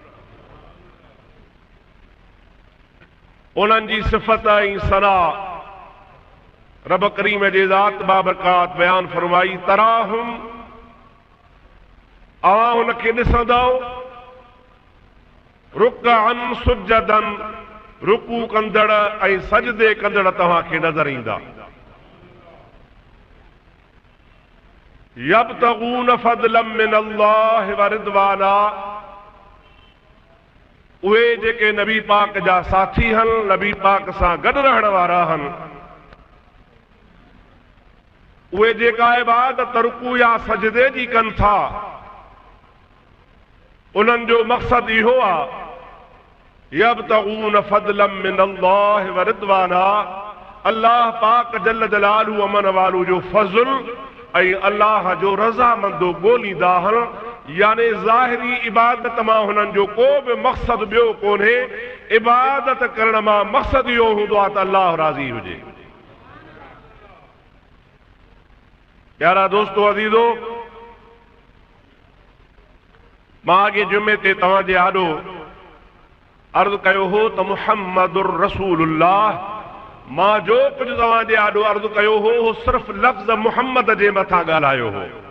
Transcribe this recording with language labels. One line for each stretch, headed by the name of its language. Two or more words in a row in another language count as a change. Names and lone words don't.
Sindhi: उन्हनि जी सिफ़त ऐं सना रब करीम जे ज़ात बाबरकात बयान फरमाई। तराहुम, अवां हुनखे ॾिसंदव,
Arabic: ركعا سجدا,
Sindhi: रुकू कंदड़ ऐं सजदे कंदड़ तव्हांखे नज़र ईंदा।
Arabic: يبتغون فضلا من الله ورضوانا,
Sindhi: उहे जेके नबी पाक जा साथी हन, नबी पाक सां गॾु रहण वारा हन, उहे जेका इबादत रुकू या सजदे जी कनि था, उन्हनि जो मक़सद इहो आहे
Arabic: يبتغون فضلا من الله ورضوانا,
Sindhi: अल्लाह पाक
Arabic: جل جلاله عم نواله
Sindhi: जो फज़ल ऐं अल्लाह जो रज़ामंदो ॻोल्हींदा हन। यानी ज़ाहिरी इबादत मां हुननि जो को बि मक़सदु ॿियो कोन्हे, इबादत करण मां मक़सदु इहो हूंदो आहे त अल्लाह राज़ी हुजे। प्यारा दोस्तो अज़ीज़ो, मां अॻे जुमे ते तव्हांजे आॾो अर्ज़ु कयो हो त
Arabic: محمد رسول الله,
Sindhi: मां जो कुझु तव्हांजे आॾो अर्ज़ु कयो हो उहो सिर्फ़ लफ़्ज़ मुहम्मद जे मथां ॻाल्हायो हो।